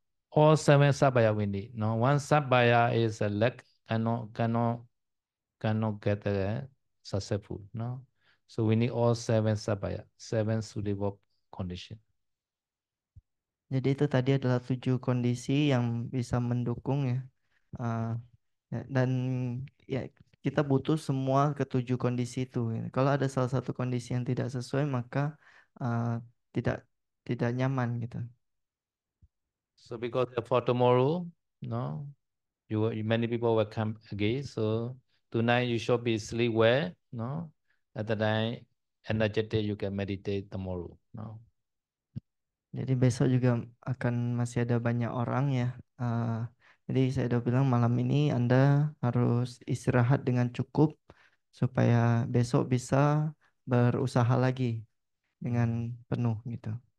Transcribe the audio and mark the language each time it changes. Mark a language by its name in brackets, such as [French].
[English] All seven sabaya we need. No, one sabaya is a lack cannot get successful. No, so we need all seven sabaya, seven suitable condition. [Indonesian] Jadi itu tadi adalah 7 kondisi yang bisa mendukung ya. Uh, dan ya kita butuh semua ke 7 kondisi itu, ya. Kalau ada salah satu kondisi yang tidak sesuai maka uh, tidak tidak nyaman gitu. [English] So because for tomorrow, no, many people will come again. So tonight you should be sleep well, no. At the night, energetic you can meditate tomorrow, no. [Indonesian] Jadi besok juga akan masih ada banyak orang ya. Jadi saya udah bilang malam ini Anda harus istirahat dengan cukup supaya besok bisa berusaha lagi dengan penuh gitu.